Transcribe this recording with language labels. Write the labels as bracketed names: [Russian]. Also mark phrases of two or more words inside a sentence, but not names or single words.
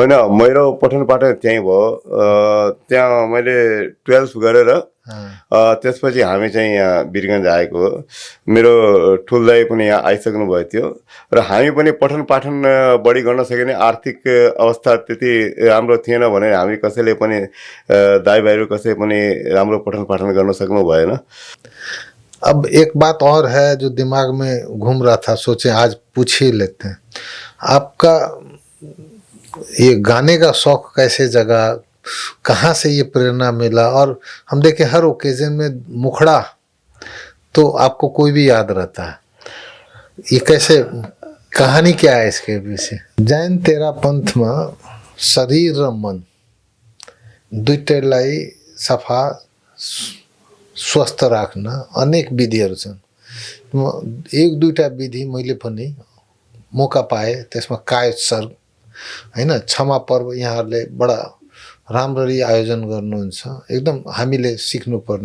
[Nepali] होइन, मेरो पठन पाठन त्यहीँ भयो। त्यहाँ मैले 12th गरेर त्यसपछि हामी चाहिँ यहाँ वीरगञ्ज आएको हो। मेरो ठुल दाइ पनि यहाँ आइसक्नु भएको थियो र हामी पनि पठन पाठन बढी गर्न सकिने आर्थिक अवस्था त्यति राम्रो थिएन भने हामी कसैले पनि दाइ भाइहरू कसै पनि राम्रो पठन पाठन गर्न सक्नु भएन। [Hindi] अब एक बात और है जो दिमाग में घूम रहा था, सोचे आज पूछ ही लेते हैं। आपका ये गाने का शौक कैसे जगा, कहाँ से ये प्रेरणा मिला? और हम देखे हर ओकेजन में मुखड़ा तो आपको कोई भी याद रहता है, ये कैसे, कहानी क्या है इसके पीछे? [Nepali] जैन तेरा पंथ में शरीर र मन दुईटैलाई सफा स्वस्थ राख्न अनेक विधिहरू छन्। एक दुईटा विधि मैले पनि मौका पाएँ, त्यसमा कायोत्सर्ग हैन, क्षमा पर्व यहाँहरूले बडा राम्ररी आयोजन गर्नुहुन्छ, एकदम हामीले सिक्नुपर्ने।